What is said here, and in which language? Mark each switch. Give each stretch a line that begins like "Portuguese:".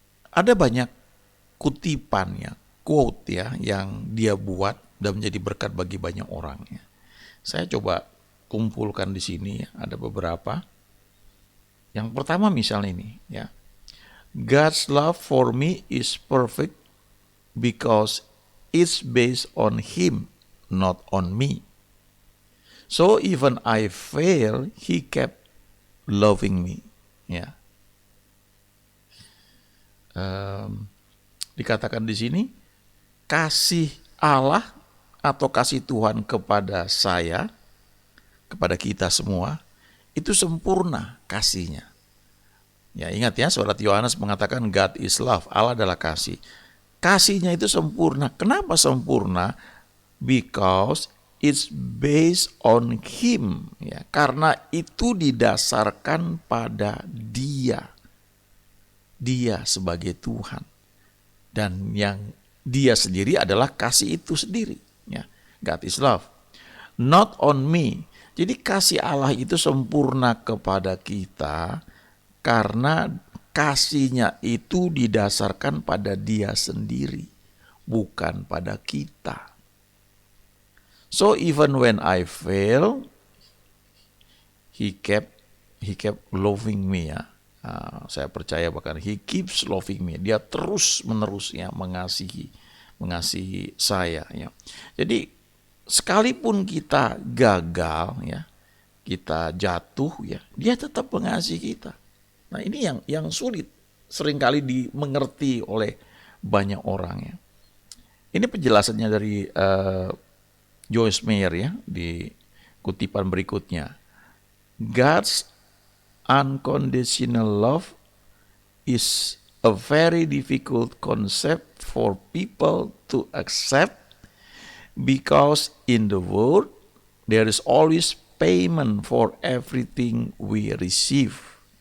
Indonesian: Ada banyak kutipannya, quote ya, yang dia buat dan menjadi berkat bagi banyak orang ya. Saya coba kumpulkan di sini ya, ada beberapa. Yang pertama misalnya ini ya.
English: God's love for me is perfect because it's based on Him, not on me. So even I fail, He kept loving me.
Indonesian: Ya. Dikatakan di sini, kasih Allah atau kasih Tuhan kepada saya kepada kita semua, itu sempurna kasihnya. Ya, ingat ya, surat Yohanes mengatakan
English: God is love,
Indonesian: Allah adalah kasih. Kasihnya itu sempurna. Kenapa sempurna?
English: Because it's based on Him.
Indonesian: Ya, karena itu didasarkan pada Dia. Dia sebagai Tuhan. Dan yang Dia sendiri adalah kasih itu sendiri.
English: Ya, God is love. Not on me.
Indonesian: Jadi kasih Allah itu sempurna kepada kita karena kasihnya itu didasarkan pada Dia sendiri, bukan pada kita.
English: So even when I fail, He kept loving me ya.
Indonesian: Saya percaya bahkan
English: He keeps loving me.
Indonesian: Dia terus menerus ya mengasihi saya ya. Jadi sekalipun kita gagal ya, kita jatuh ya, Dia tetap mengasihi kita. Nah, ini yang sulit seringkali dimengerti oleh banyak orang ya. Ini penjelasannya dari Joyce Meyer ya di kutipan berikutnya.
English: God's unconditional love is a very difficult concept for people to accept because in the world there is always payment for everything we receive.